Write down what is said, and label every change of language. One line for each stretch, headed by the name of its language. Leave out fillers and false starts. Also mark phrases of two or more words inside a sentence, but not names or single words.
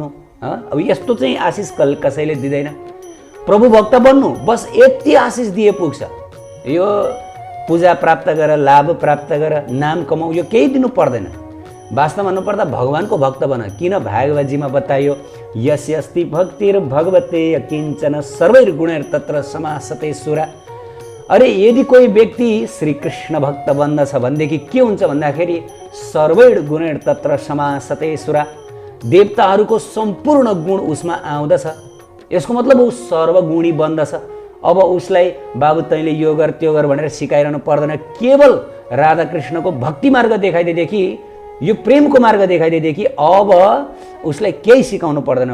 Nepali: अब यस्तो चाहिँ आशिष कसैले दिँदैन। प्रभु भक्त बन्नु, बस यति आशिष दिए पुग्छ। यो पूजा प्राप्त गर, लाभ प्राप्त गर, नाम कमाऊ, यो केही दिनु पर्दैन। वास्तवमा भन्नुपर्दा भगवानको भक्त बन। किन भागवतजीमा बताइयो,
Sanskrit: यस्य अस्ति भक्तिर भगवते किञ्चन सर्वैर्गुणैर तत्र समासते सुरा।
Nepali: अरे यदि कोही व्यक्ति श्री कृष्ण भक्त बन्दछ भनेदेखि के हुन्छ भन्दाखेरि
Sanskrit: सर्वैर गुणैर तत्र समासते सुरा,
Nepali: देवताहरूको सम्पूर्ण गुण उसमा आउँदछ। यसको मतलब ऊ सर्वगुणी बन्दछ। अब उसलाई बाबु तैँले यो गर त्यो गर भनेर सिकाइरहनु पर्दैन। केवल राधा कृष्णको भक्ति मार्ग देखाइदिएदेखि, यो प्रेमको मार्ग देखाइदिएदेखि अब उसलाई केही सिकाउनु पर्दैन।